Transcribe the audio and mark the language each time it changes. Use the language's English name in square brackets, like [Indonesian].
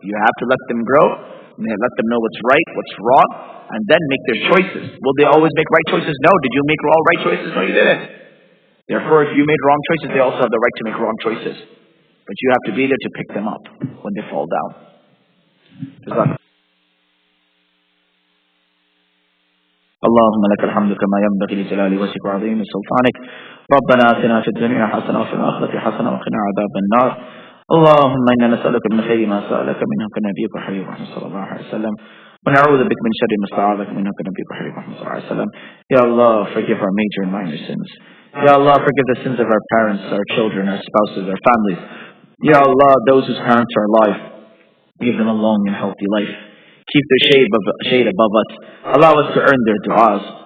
[English] You have to let them grow, and let them know what's right, what's wrong, and then make their choices. Will they always make right choices? No. Did you make all right choices? No, you didn't. Therefore, if you made wrong choices, they also have the right to make wrong choices. But you have to be there to pick them up when they fall down. [Arabic] اللهم لك الحمد كما ينبغي لجلال وجهك وعظيم سلطانك. ربنا آتنا في الدنيا حسنة وفي الآخرة حسنة وقنا عذاب النار. اللهم إنا نسألك من خير ما سألك منه كنبيك وحبيبك محمد صلى الله عليه وسلم ونعوذ بك من شر ما استعاذك منه كنبيك وحبيبك محمد صلى الله عليه وسلم. [English] Ya Allah, forgive our major and minor sins. Ya Allah, forgive the sins of our parents, our children, our spouses, our families. Ya Allah, those whose parents are alive, give them a long and healthy life. Keep their shade above us. Allow us to earn their du'as.